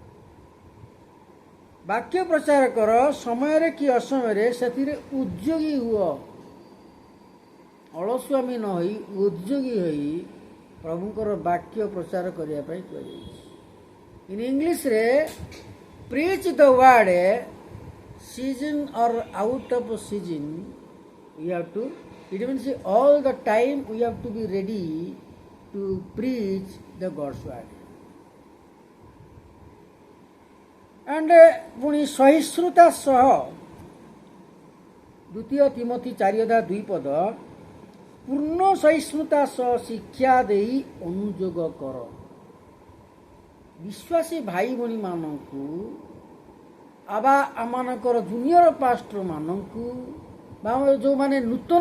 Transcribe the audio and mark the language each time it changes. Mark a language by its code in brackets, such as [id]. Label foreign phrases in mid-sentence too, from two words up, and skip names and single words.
[or] ବାକ୍ୟ ପ୍ରଚାର କର ସମୟରେ କି ଅସମୟରେ, ସେଥିରେ ଉଦ୍ଯୋଗୀ ହୁଅ। ଅଳସୁଆମୀ ନ ହୋଇ ଉଦ୍ଯୋଗୀ ହୋଇ ପ୍ରଭୁଙ୍କର ବାକ୍ୟ ପ୍ରଚାର କରିବା ପାଇଁ କୁହାଯାଇଛି। [en] in English preach the word season or out of season, we have to, it means all the time we have to be ready to preach the God's word. [or] And ପୁଣି ସହିଷ୍ଣୁତା ସହ 2 ତିମୋଥୀ 4:2 ପଦ, ପୂର୍ଣ୍ଣ ସହିଷ୍ଣୁତା ସହ ଶିକ୍ଷା ଦେଇ ଅନୁଯୋଗ କର। ବିଶ୍ୱାସୀ ଭାଇ ଭଉଣୀମାନଙ୍କୁ ବା ଆମମାନଙ୍କର ଜୁନିୟର ପାଷ୍ଟରମାନଙ୍କୁ ବା ଯେଉଁମାନେ ନୂତନ